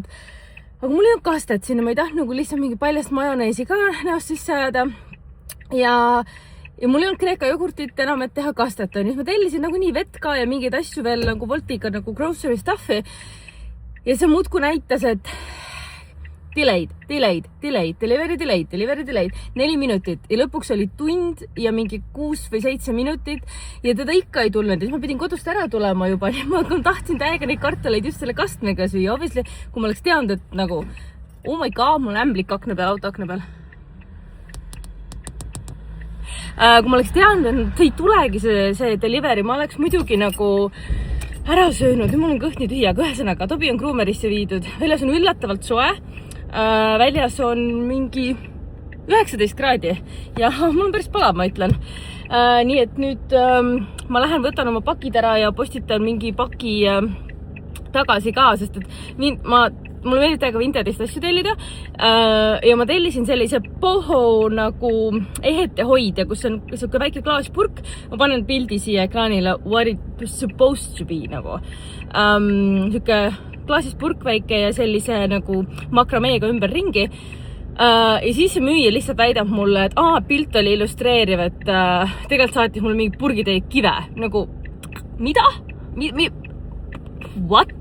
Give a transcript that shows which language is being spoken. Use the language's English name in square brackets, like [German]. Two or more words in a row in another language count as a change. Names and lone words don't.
[Estonian] Aga mul ei olnud kastet sinna, ma ei tahtnud nagu lihtsalt mingi paljast majoneesi ka näost sisse ajada. Ja mul ei olnud kreeka jogurtit enam, et teha kastet. Siis ma tellisin nagu nii vett ka ja mingeid asju veel nagu Woltiga nagu [English] grocery stuffi. [Estonian] Ja see muudku näitas, et [English] delayed, delivery delayed, [Estonian] 4 minutit ja lõpuks oli tund ja mingi 6 või 7 minutit ja teda ikka ei tulnud. Siis ma pidin kodust ära tulema juba, nii ma tahtsin täiega neid kartuleid just selle kastmega süüa. Obviously, kui ma oleks teadnud, et nagu, [English] oh my god, [Estonian] mul ämblik akna peal, auto akna peal. kui ma oleks teadnud, et ei tulegi see delivery, ma oleks muidugi nagu ära söönud. Nüüd mul on kõht nii tühi, aga ühesõnaga, Tobi on Groomerisse viidud. Väljas on üllatavalt soe. Väljas on mingi 19 kraadi ja mul on päris palav, ma ütlen. Nii et nüüd ma lähen võtan oma pakid ära ja postitan mingi paki tagasi ka, sest et mulle meeldib täiega Vinterist asju tellida ja ma tellisin sellise Poho nagu ehetehoidja, kus on selline väike klaaspurk. Ma panen pildi siia ekraanile [English] what it was supposed to be [Estonian] nagu. Selline klaasist purk väike ja sellise nagu makrameega ümber ringi. Ja siis see müüja lihtsalt väidab mulle, et pilt oli illustreeriv, et tegelikult saatis mulle mingi purgitäie kive. Nagu, mida? What?